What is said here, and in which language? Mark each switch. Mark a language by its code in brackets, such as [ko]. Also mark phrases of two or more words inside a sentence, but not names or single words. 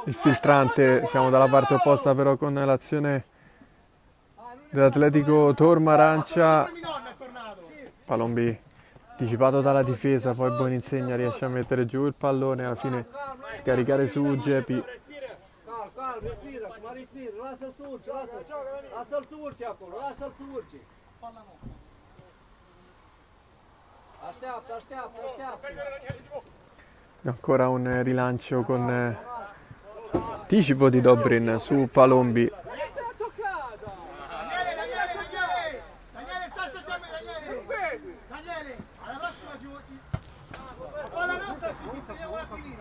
[it] il filtrante, siamo dalla parte opposta però con l'azione dell'Atletico Tormarancia. Minonna è tornato! Palombi anticipato dalla difesa, poi Buoninsegna riesce a mettere giù il pallone, alla fine scaricare su Geppi. [ro] Calm, respira, ma respira, lasă-l să urce, lasă-l să urce acolo, lasă-l să urce. Așteaptă. [it] Ancora un rilancio con anticipo di Dobrin su Palombi. Daniele, sta a settembre, Daniele! Daniele, alla prossima si... La palla nostra ci sistemiamo un attimino,